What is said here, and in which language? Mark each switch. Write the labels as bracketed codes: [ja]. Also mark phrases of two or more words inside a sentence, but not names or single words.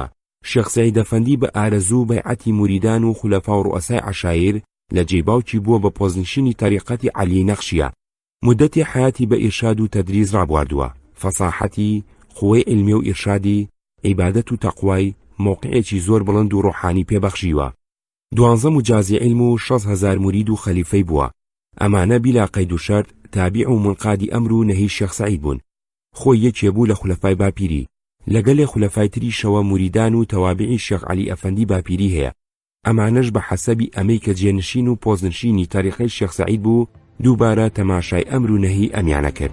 [ckb] شێخ سەعید ئەفەندی بە ئارەزوو بەیعەتی موریدان و خولەفا و ڕوئەسای عەشایر لە جێی باوکی بووە بە پۆزنشینی تەریقەتی عەلی نەخشیە. مدەتی حیاتی بە ئیرشاد و تەدریس ڕابواردووە. فەساحەتی، خوێی علمی و ئیرشادی، عیبادەت و تەقوای موقعێکی زۆر بڵند و ڕۆحانی پێبەخشیوە. 12 مجازی علم و 6,000 مرید و خەلیفەی بووە. ئەمانە بیلا قەید و شەرت تابع و منقادی ئەمر و نەهی شێخ سەعید بوون. خۆی یەکێ بوو لە خولەفای باپیری. لەگەڵ خولەفای تریشەوە موریدان و تەوابعی شێخ عەلی ئەفەندی باپیری هەیە. ئەمانەش بە حەسەبی ئەمەی کە جێنشین و پۆزنشینی تاریخەی شێخ سەعید بوو دووبارە تەماشای ئەمر و نەهی ئەمیانە کرد.